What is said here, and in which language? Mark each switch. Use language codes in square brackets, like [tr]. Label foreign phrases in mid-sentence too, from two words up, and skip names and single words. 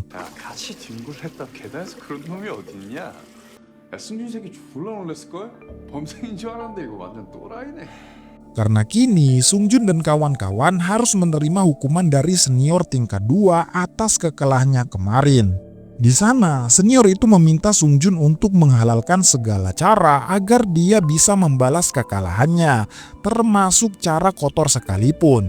[ko] 야, 같이 뒹굴 했다 계단에서 그런 놈이 어딨냐? 야, 승준 새끼 졸라 놀랬을걸? 범생인 줄 알았는데 이거 완전 또라이네. [id] Karena kini Sungjun dan kawan-kawan harus menerima hukuman dari senior tingkat 2 atas kekalahannya kemarin. Di sana, senior itu meminta Sungjun untuk menghalalkan segala cara agar dia bisa membalas kekalahannya, termasuk cara kotor sekalipun.